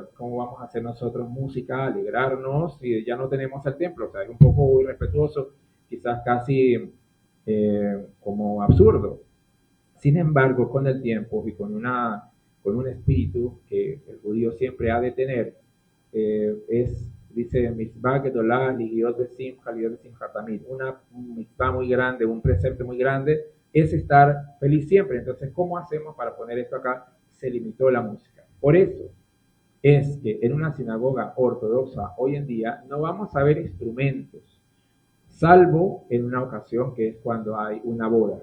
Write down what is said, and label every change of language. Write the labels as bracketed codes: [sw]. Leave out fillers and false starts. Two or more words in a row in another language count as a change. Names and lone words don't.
[es] ¿Cómo vamos a hacer nosotros música, alegrarnos si ya no tenemos el templo? O sea, es un poco irrespetuoso, quizás casi como absurdo. Sin embargo, con el tiempo y con un espíritu que el judío siempre ha de tener, dice [he] מצוה גדולה להיות בשמחה להיות בשמחה תמיד, [es] una mitzvah muy grande, un precepto muy grande, es estar feliz siempre. Entonces, ¿cómo hacemos para poner esto acá? Se limitó la música. Por eso es que en una sinagoga ortodoxa hoy en día no vamos a ver instrumentos, salvo en una ocasión que es cuando hay una boda.